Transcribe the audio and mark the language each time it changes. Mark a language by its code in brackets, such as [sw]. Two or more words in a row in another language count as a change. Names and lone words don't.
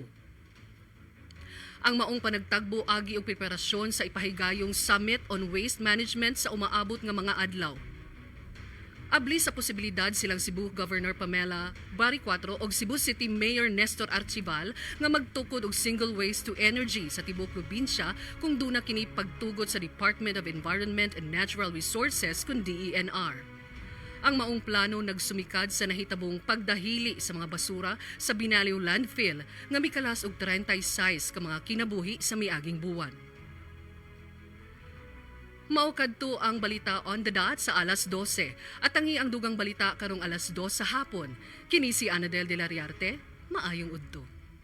[ceb] Ang maong panagtagbo agi og preparasyon sa ipahigayong Summit on Waste Management sa umaabot nga mga adlaw. Abli sa posibilidad silang Cebu Governor Pamela Baricuatro og Cebu City Mayor Nestor Archival nga magtukod og [en] single waste to energy [ceb] sa tibuok probinsya kung duna kini pagtugot sa Department of Environment and Natural Resources kun DENR. Ang maong plano nagsumikad sa nahitabong pagdahili sa mga basura sa Binaliw Landfill nga mikalas og 36 ka mga kinabuhi sa miaging buwan. Mao kadto ang balita [en] on the dot [ceb] sa alas 12 at tangi ang dugang balita karong alas 2 sa hapon. Kini si Ana del de la Riarte, maayong udto.